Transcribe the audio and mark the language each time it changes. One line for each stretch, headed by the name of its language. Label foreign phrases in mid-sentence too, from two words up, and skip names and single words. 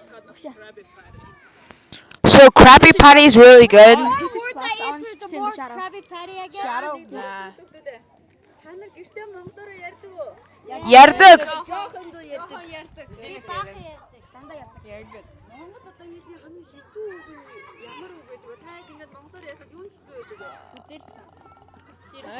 English: So Krabby Patty is really good. This is what's on in the shadow. Krabby Patty again. Shadow.
Mongolian: Та нар гэртээ монголоор ярьдаг уу? Ярддаг. Жоохондоо ярьдаг. Ярьдаг. Дандаа ярьдаг. Ярьдаг. Монгол одоо хэлний хамгийн хэцүү үг нь ямар үг гэдэг вэ? Та яг ингэж монголоор ярихад юу хэцүү байдаг вэ?